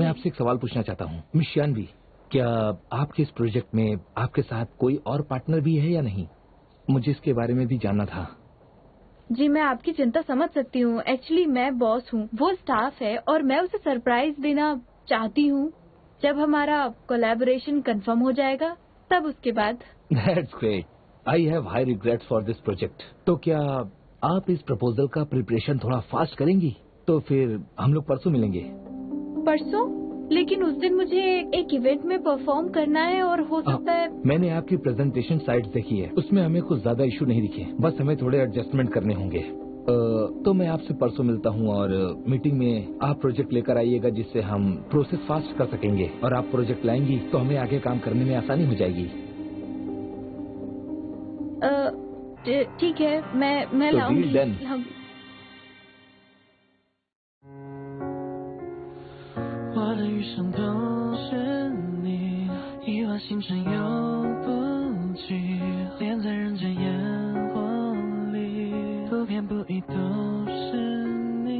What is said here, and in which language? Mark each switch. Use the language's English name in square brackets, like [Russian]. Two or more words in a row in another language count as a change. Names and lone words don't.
[Hindi] मैं आपसे एक सवाल पूछना चाहता हूँ मिस शियानवी, क्या आपके इस प्रोजेक्ट में आपके साथ कोई और पार्टनर भी है या नहीं? मुझे इसके बारे में भी जानना था। जी मैं आपकी चिंता समझ सकती हूँ। एक्चुअली मैं बॉस हूँ, वो स्टाफ है और मैं उसे सरप्राइज देना चाहती हूँ। जब हमारा कोलैबोरेशन कंफर्म हो जाएगा तब उसके बाद। [English] That's great. I have high regrets for this project. [Hindi] तो क्या आप इस प्रपोजल का प्रिपरेशन थोड़ा फास्ट करेंगी? तो फिर हम लोग परसों मिलेंगे। परसों? लेकिन उस दिन मुझे एक इवेंट में परफॉर्म करना है और हो सकता है। मैंने आपकी [English] presentation sites [Hindi] देखी है, उसमें हमें कुछ ज्यादा इशू नहीं दिखे, बस हमें थोड़े एडजस्टमेंट करने होंगे। तो मैं आपसे परसों मिलता हूँ और मीटिंग में आप प्रोजेक्ट लेकर आइएगा जिससे हम [English] process fast [Hindi] कर सकेंगे, और आप प्रोजेक्ट लाएंगी तो हमें आगे काम करने में आसानी हो जाएगी। ठीक है, मैं लाऊंगी। [Chinese] 我的余生都是你，一往情深又不羁，恋在人间烟火里，不偏不倚都是你。